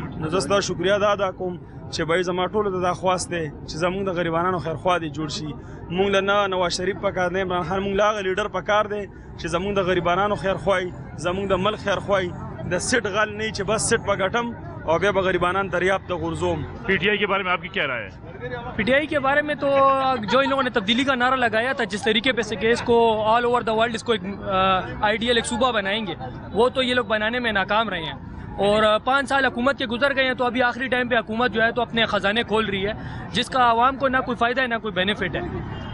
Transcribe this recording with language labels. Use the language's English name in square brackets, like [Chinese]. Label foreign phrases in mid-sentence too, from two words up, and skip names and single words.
[Pashto] نو زه ستا شکریه ادا کوم چې بھائی زما ټولو ته دا خواست دی چې زمونږ د غریبانو خیرخوا دی جوړ شي. مونږ له نه نواز شریف پکار دی, عمران خان, مونږ له هغه لیډر پکار دی چې زمونږ د غریبانو خیرخواهي, زمونږ د ملک خیرخواهي, د سیټ غل نه چې بس سیټ په ګټم اور بیا بغریبانان دریاب ته غورځوم. [Urdu] پی ٹی آئی کے بارے میں آپ کی کیا رائے ہے؟ پی ٹی آئی کے بارے میں تو جو ان لوگوں نے تبدیلی کا نعرہ لگایا تھا, جس طریقے پہ سے کہ اس کو [English] all over the world [Urdu] اس کو ایک آئیڈیل ایک صوبہ بنائیں گے, وہ تو یہ لوگ بنانے میں ناکام رہے ہیں. اور 5 سال حکومت کے گزر گئے ہیں, تو ابھی آخری ٹائم پہ حکومت جو ہے تو اپنے خزانے کھول رہی ہے, جس کا عوام کو نہ کوئی فائدہ ہے نہ کوئی بینیفٹ ہے.